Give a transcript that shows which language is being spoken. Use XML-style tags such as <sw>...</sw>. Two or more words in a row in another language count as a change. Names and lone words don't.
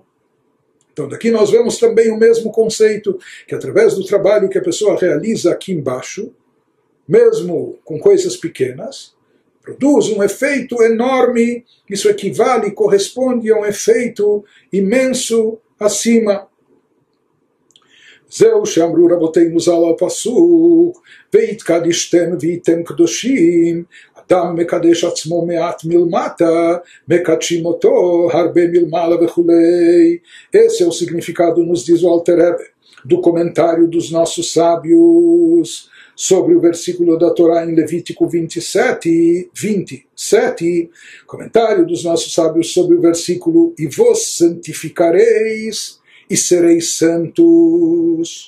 <pt>Então daqui nós vemos também o mesmo conceito, que através do trabalho que a pessoa realiza aqui embaixo, mesmo com coisas pequenas, produz um efeito enorme, isso equivale, corresponde a um efeito imenso acima.</pt> <he>זהו שאמרו רבותינו ז"ל על פסוק, והתקדשתם והייתם קדושים, אדם מקדש עצמו מעט מלמטה, מקדשים אותו הרבה מלמעלה וכולי.</he> <pt>Esse é o significado, nos diz o Alter Rebbe, do comentário dos nossos sábios sobre o versículo da Torá em Levítico 27, comentário dos nossos sábios sobre o versículo e vos santificareis e sereis santos.</pt>